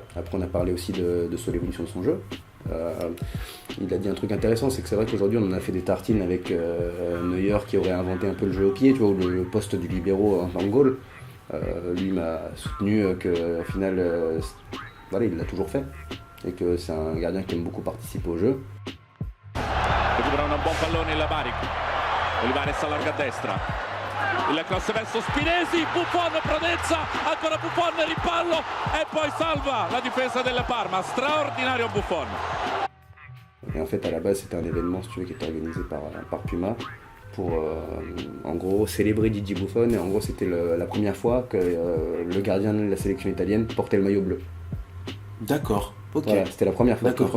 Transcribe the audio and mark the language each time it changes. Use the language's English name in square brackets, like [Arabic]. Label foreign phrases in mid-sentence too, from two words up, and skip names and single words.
[French] Après on a parlé aussi de sur l'évolution de son jeu. Il a dit un truc intéressant, c'est que c'est vrai qu'aujourd'hui on en a fait des tartines avec Neuer qui aurait inventé un peu le jeu au pied, tu vois, ou le poste du libéro en goal. Lui m'a soutenu qu'au final, voilà, il l'a toujours fait. Et que c'est un gardien qui aime beaucoup participer au jeu. [Italian] Recupera un buon pallone il Baric. Olivares allarga a destra. Il cross verso Spinesi, Buffon, prodezza, ancora Buffon, rimpallo e poi salva la difesa del Parma. Straordinario Buffon. [French] Et en fait, à la base, c'était un événement, si tu veux, qui était organisé par Puma pour, en gros, célébrer Gigi Buffon. Et en gros, c'était la première fois que le gardien de la sélection italienne portait le maillot bleu. D'accord. Ok. Voilà, c'était la première fois, D'accord.